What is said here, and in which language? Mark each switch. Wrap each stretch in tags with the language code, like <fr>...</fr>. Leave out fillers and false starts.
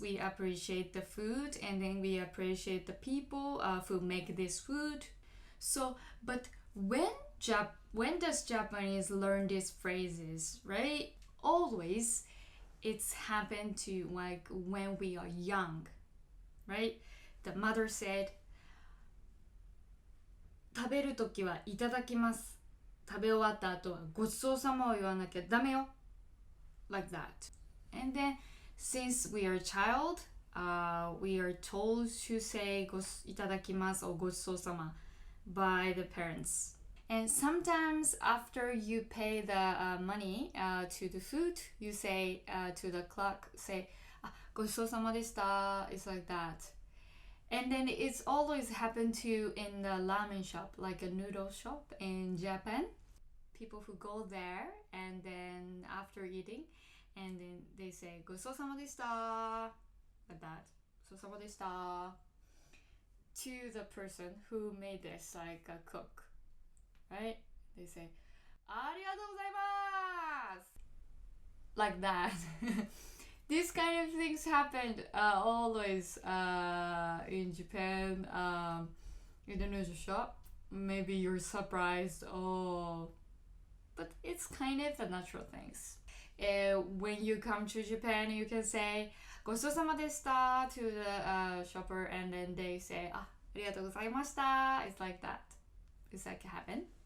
<en>We appreciate the food and then we appreciate the people who make this food. So, but when does Japanese learn these phrases, right? Always it's happened to like when we are young, right? The mother said,</en> <ja>食べるときはいただきます。食べ終わった後はごちそうさまを言わなきゃダメよ。</ja> <en>Like that. And then since we are a child, we are told to say</en> <ja>いただきます</ja> <en>or</en> <ja>ごちそうさま</ja> <en>by the parents. And sometimes after you pay the money to the food, you say to the clerk, say,</en> <ja>ごちそうさまでした.</ja> <en>It's like that. And then it's always happened to in the ramen shop, like a noodle shop in Japan. People who go there and then after eating, and then they say,</en> <ja>ごちそうさまでした.</ja> <en>Like that.</en> <ja>ごちそうさまでした.</ja> <en>To the person who made this, like a cook. Right? They say,</en> <ja>ありがとうございます.</ja> <en>Like that. These kind of things happened always in Japan, in the noodle shop. Maybe you're surprised, but it's kind of the natural things. When you come to Japan, you can say</en> <ja>ごちそうさまでした</ja> <en>to the shopper, and then they say</en> <ja>ありがとうございました.</ja> <en>It's like that. It's like happen.</en>